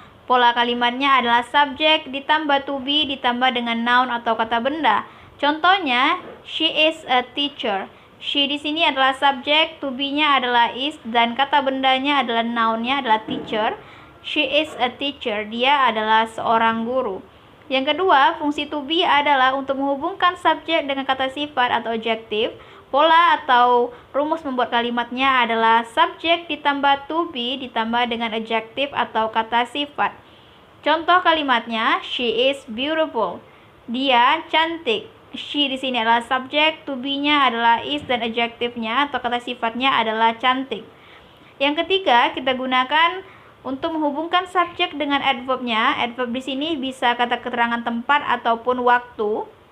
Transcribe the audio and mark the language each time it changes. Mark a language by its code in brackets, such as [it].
[id] Pola kalimatnya adalah subjek ditambah to be ditambah dengan noun atau kata benda. Contohnya, [en] she is a teacher. [id] She di sini adalah subjek, to be-nya adalah is, dan kata bendanya adalah noun-nya adalah teacher. [en] She is a teacher. [id] Dia adalah seorang guru. Yang kedua, fungsi to be adalah untuk menghubungkan subjek dengan kata sifat atau adjektif. Pola atau rumus membuat kalimatnya adalah subjek ditambah to be ditambah dengan adjektif atau kata sifat. Contoh kalimatnya, [en] she is beautiful. [id] Dia cantik. She di sini adalah subjek, to be-nya adalah is, dan adjektifnya atau kata sifatnya adalah cantik. Yang ketiga, kita gunakan untuk menghubungkan subjek dengan adverb-nya. Adverb di sini bisa kata keterangan tempat ataupun waktu.